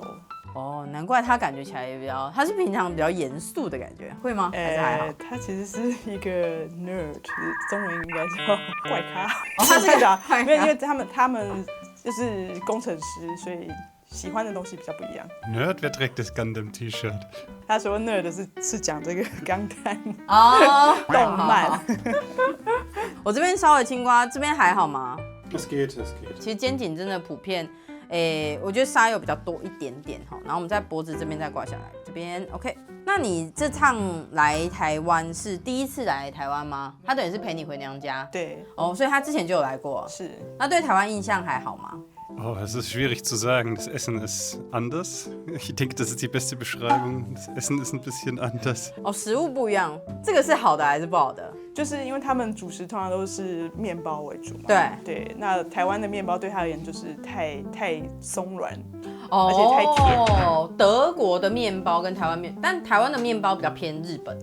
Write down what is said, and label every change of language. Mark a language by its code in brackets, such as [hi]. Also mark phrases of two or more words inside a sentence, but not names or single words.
[zh] 哦，难怪他感觉起来也比较，他是平常比较严肃的感觉，会吗？还是还好？他其实是一个 nerd， 中文应该叫怪咖。他是个怪咖，因为他们就是工程师，所以喜欢的东西比较不一样。 [de] Nerd, wer trägt das Gundam T-Shirt? [zh] 他说 nerd 是讲这个钢弹哦，动漫。我这边稍微轻刮，这边还好吗？ [de] Es geht, es geht. [zh] 其实肩颈真的普遍，我觉得痧有比较多一点点哈。然后我们在脖子这边再刮下来，这边 OK。那你这趟来台湾是第一次来台湾吗？他等于是陪你回娘家。对。哦，所以他之前就有来过。是。那对台湾印象还好吗？ [de] Oh, es ist schwierig zu sagen. Das Essen ist anders. Ich denke, das ist die beste Beschreibung. Das Essen ist ein bisschen anders. [zh] 哦，食物不一样，这个是好的还是不好的？就是因为他们主食通常都是面包为主嘛。对。那台湾的面包对他而言就是太松软，而且太甜。哦，德国的面包跟台湾但台湾的面包比较偏日本。